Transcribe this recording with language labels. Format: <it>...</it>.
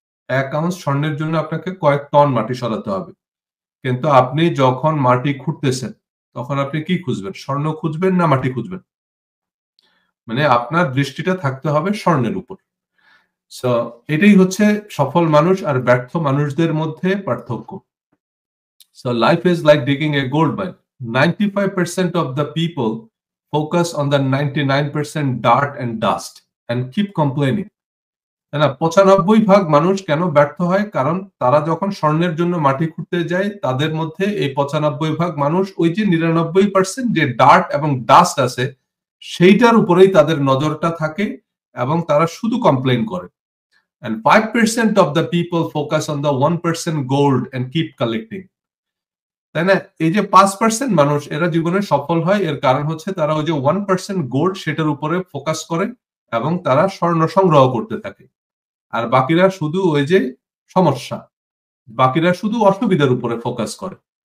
<bn>1 ounce স্বর্ণের জন্য আপনাকে কয়েক টন মাটি সরাতে হবে। কিন্তু আপনি যখন মাটি খুঁড়তেছেন তখন আপনি কি খুঁজবেন? স্বর্ণ খুঁজবেন না মাটি খুঁজবেন? মানে আপনার দৃষ্টিটা থাকতে হবে স্বর্ণের উপর। সো এটাই হচ্ছে সফল মানুষ আর ব্যর্থ মানুষদের মধ্যে পার্থক্য।</bn> <en>So life is like digging a gold mine. 95% of the people focus on the 99% dirt and dust and keep complaining.</en> <bn>তাই না? 95 ভাগ মানুষ কেন ব্যর্থ হয়? কারণ তারা যখন স্বর্ণের জন্য মাটি খুঁড়তে যায় তাদের মধ্যে এই 95 ভাগ মানুষ ওই যে 99% যে ডার্ট এবং ডাস্ট আছে সেইটার উপরেই তাদের নজরটা থাকে, এবং তারা শুধু কমপ্লেইন করে।</bn> <en>And 5% of the people focus on the 1% gold and keep collecting.</en> <bn>তাই না? এই যে 5% মানুষ এরা জীবনে সফল হয়, এর কারণ হচ্ছে তারা ওই যে 1% গোল্ড সেটার উপরে ফোকাস করে এবং তারা স্বর্ণ সংগ্রহ করতে থাকে। আর বাকিরা শুধু ওই যে সমস্যা, বাকিরা শুধু অসুবিধার উপরে ফোকাস করে।</bn>